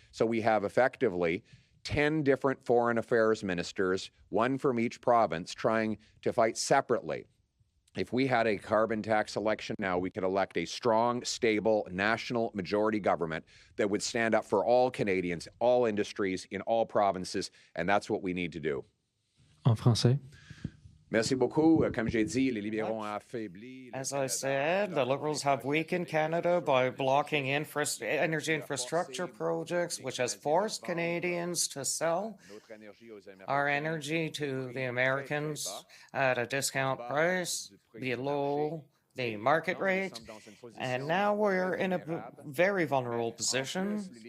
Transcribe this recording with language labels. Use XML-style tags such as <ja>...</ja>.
<en>So we have effectively 10 different foreign affairs ministers, one from each province, trying to fight separately. If we had a carbon tax election now, we could elect a strong, stable, national majority government that would stand up for all Canadians, all industries, in all provinces, and that's what we need to do.</en> <fr>En français. Merci beaucoup. Comme j'ai dit, les libéraux ont affaibli.</fr> <en>As I said, the Liberals have weakened Canada by blocking energy infrastructure projects, which has forced Canadians to sell our energy to the Americans at a discount price, below the market rate, and now we're in a very vulnerable position.</en>